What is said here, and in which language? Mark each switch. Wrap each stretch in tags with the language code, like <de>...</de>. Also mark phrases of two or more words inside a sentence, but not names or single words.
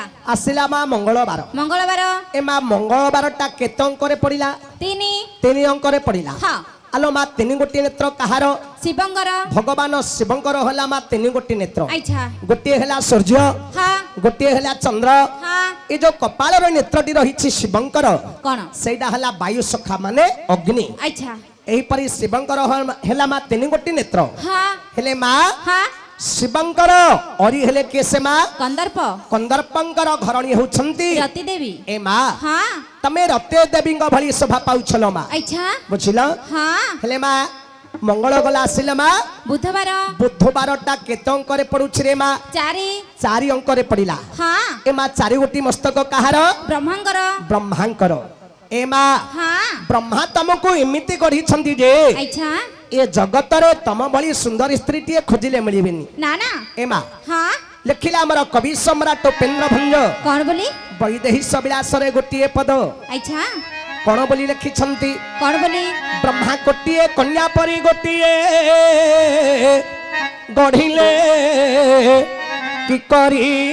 <or>ଆସିଲା ମା ମଙ୍ଗଳବାର मंगलवार ଏ ମା ମଙ୍ଗଳବାରଟା କେତେ ଅଙ୍କରେ ପଡ଼ିଲା 3 ଅଙ୍କରେ ପଡ଼ିଲା हां ଆଲୋ ମା 3 ଗୋଟି ନେତ୍ର କାହାର शिवंकर ଭଗବାନ ଶିବଙ୍କର ହେଲା ମା 3 ଗୋଟି ନେତ୍ର अच्छा ଗୋଟି ହେଲା ସୂର୍ଯ୍ୟ हां ଗୋଟି ହେଲା ଚନ୍ଦ୍ର हां ଏ ଯୋ କପାଳ ରୋ ନେତ୍ରଟି ରହିଛି ଶିବଙ୍କର कोन ସେଟା ହେଲା ବାୟୁ ସଖା ମାନେ ଅଗ୍ନି अच्छा ଏହି ପରି ଶିବଙ୍କର ହେଲା ମା 3 ଗୋଟି ନେତ୍ର हां ହେଲେ ମା हां ଶିବଙ୍କର ଅରି ହେଲେ କିଏ ମା कंदर्प କନ୍ଦର୍ପଙ୍କର ଘରଣୀ ହେଉଛନ୍ତି रति देवी ଏ ମା हां ତମେ ରତି ଦେବୀଙ୍କ ଭଳି ଶୋଭା ପାଉଛ ମା अच्छा बुझिलो हां ହେଲେ ମା ମଙ୍ଗଳ ଗଲା ଆସିଲା ମା बुधवार ବୁଧବାରଟା କେତେ ଅଙ୍କରେ ପଡ଼ୁଛି ରେ ମା 4 ଅଙ୍କରେ ପଡ଼ିଲା हां ଏ ମା 4 ଗୋଟି ମସ୍ତକ କାହାର ବ୍ରହ୍ମାଙ୍କର ଏ ମା हां ବ୍ରହ୍ମା ତମକୁ ଏମିତି ଗଢ଼ିଛନ୍ତି ଯେ अच्छा ଏ ଜଗତ ରେ ତମ ଭଳି ସୁନ୍ଦର ସ୍ତ୍ରୀ ଟିଏ ଖୋଜିଲେ ମିଳିବନି ନା ନା ଏ ମା हां ଲେଖିଲେ ଆମର କବି ସମ୍ରାଟ ଉପେନ୍ଦ୍ର ଭଞ୍ଜ କଣ ବୋଲି ବୈଦେହୀଶ ବିଳାସ ରେ ଗୋଟିଏ ପଦ अच्छा କଣ ବୋଲି ଲେଖିଛନ୍ତି କଣ ବୋଲି ବ୍ରହ୍ମା ଗୋଟିଏ କନ୍ୟା ପରି ଗୋଟିଏ ଗଢ଼ିଲେ କି କରି</or>